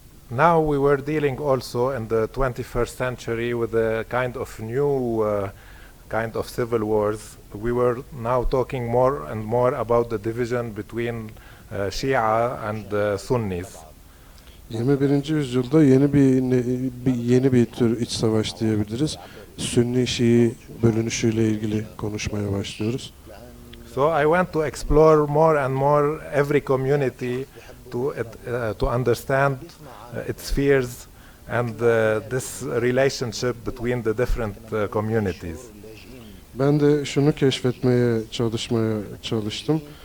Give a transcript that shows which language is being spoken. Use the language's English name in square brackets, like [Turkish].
[English] Now we were dealing also in the 21st century with a kind of new kind of civil wars. We were now talking more and more about the division between Shia and Sunnis. [Turkish] 21. yüzyılda yeni bir tür iç savaş diyebiliriz. Sünni-Şii bölünüşüyle ilgili konuşmaya başlıyoruz. [English] So I want to explore more and more every community to understand its fears and this relationship between the different communities. [Turkish] Ben de şunu keşfetmeye çalıştım.